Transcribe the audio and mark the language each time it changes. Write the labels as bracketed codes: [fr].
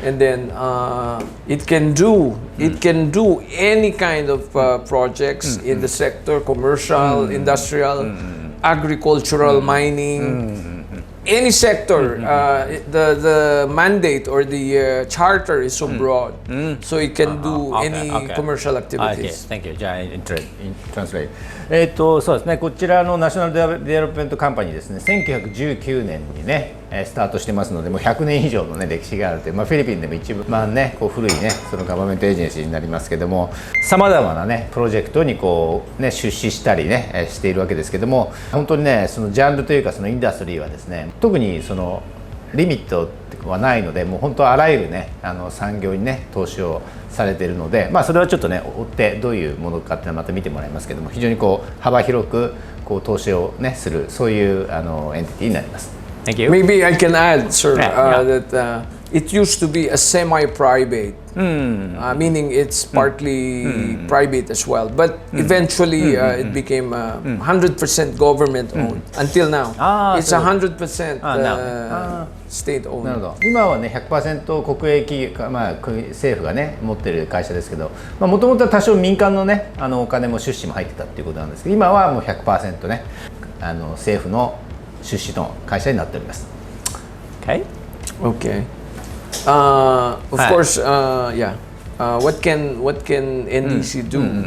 [en] And then it can do any kind of projects in the sector: commercial, industrial, agricultural, mining. Any sector, the mandate or the charter is so broad, so it can do any commercial activities. Thank you. [ja] じゃあ、 [en] translate。 [ja] そうですね。こちらのナショナルデベロップメントカンパニーですね。1919年にね、スタートしてますので、もう100年以上の、ね、歴史があるという、フィリピンでも一番ねこう古いねそのガバメントエージェンシーになりますけども、さまざまなねプロジェクトにこう、ね、出資したりねしているわけですけども、本当にねそのジャンルというかそのインダストリーはですね、特にそのリミットはないので、もう本当あらゆるね産業にね投資をされているので、それはちょっとね追ってどういうものかっていうのはまた見てもらいますけども、非常にこう幅広くこう投資をねする、そういうエンティティになります。 [en] Thank you. Maybe I can add, sir, that it used to be a semi-private, meaning it's partly private as well. But eventually, it became 100% government-owned. Until now, it's 100% state-owned. [ja] なるほど。今はね 100% 国営企業、政府がね持ってる会社ですけど、もともとは多少民間のねお金も出資も入ってたっていうことなんですけど、今はもう 100% ね政府の出資の会社になっております。 [en] Okay. Okay. Of course, what can NDC do?